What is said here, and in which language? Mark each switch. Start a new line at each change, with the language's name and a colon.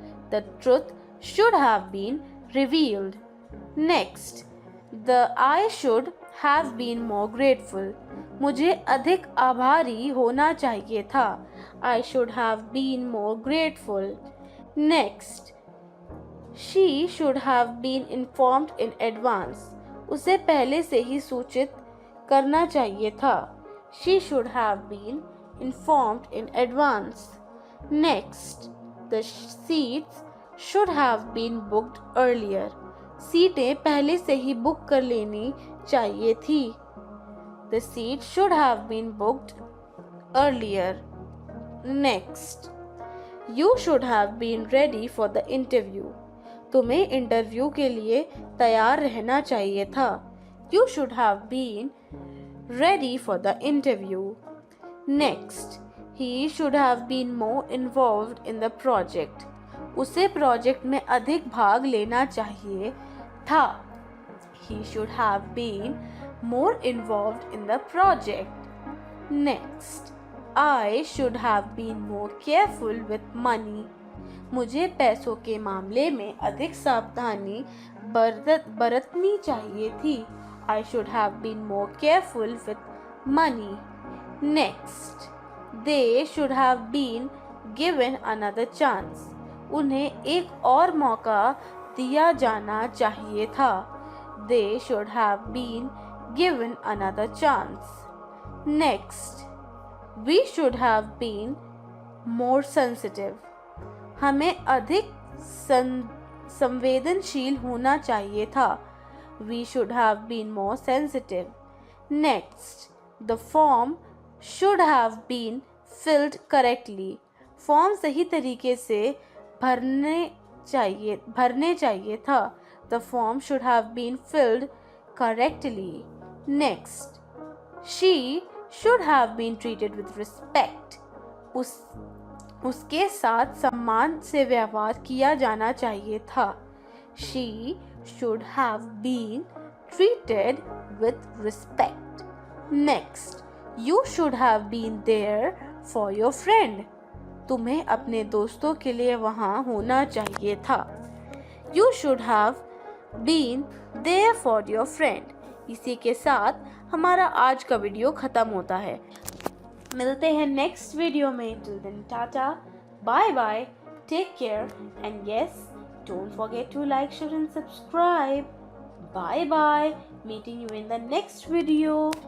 English: The truth should have been revealed. Next, I should have been more grateful.
Hindi: मुझे अधिक आभारी होना चाहिए था.
English: I should have been more grateful. Next, she should have been informed in advance.
Hindi: उसे पहले से ही सूचित करना चाहिए था.
English: She should have been informed in advance. Next, the seats should have been booked earlier.
Hindi: सीटें पहले से ही बुक कर लेनी चाहिए थी.
English: The seat should have been booked earlier. Next, you should have been ready for the interview.
Hindi: तुम्हें interview के लिए तैयार रहना चाहिए था.
English: You should have been ready for the interview. Next, he should have been more involved in the project.
Hindi: उसे project में अधिक भाग लेना चाहिए था.
English: He should have been more involved in the project. Next, I should have been more careful with money.
Hindi: मुझे पैसों के मामले में अधिक सावधानी बरतनी चाहिए थी.
English: I should have been more careful with money. Next, they should have been given another chance.
Hindi: उन्हें एक और मौका दिया जाना चाहिए था.
English: They should have been given another chance. Next, we should have been more sensitive.
Hindi: हमें अधिक संवेदनशील होना चाहिए था.
English: We should have been more sensitive. Next, the form should have been filled correctly.
Hindi: Form सही तरीके से भरने चाहिए था.
English: The form should have been filled correctly. Next, she should have been treated with respect.
Hindi: उसके साथ सम्मान से व्यवहार किया जाना चाहिए था.
English: She should have been treated with respect. Next, you should have been there for your friend.
Hindi: तुम्हें अपने दोस्तों के लिए वहाँ होना चाहिए था.
English: You should have been there for your friend.
Hindi: इसी के साथ हमारा आज का वीडियो ख़त्म होता है. मिलते हैं नेक्स्ट वीडियो में.
English: Till then tata, bye bye, take care and yes, don't forget to like, share and subscribe. Bye bye. Meeting you in the next video.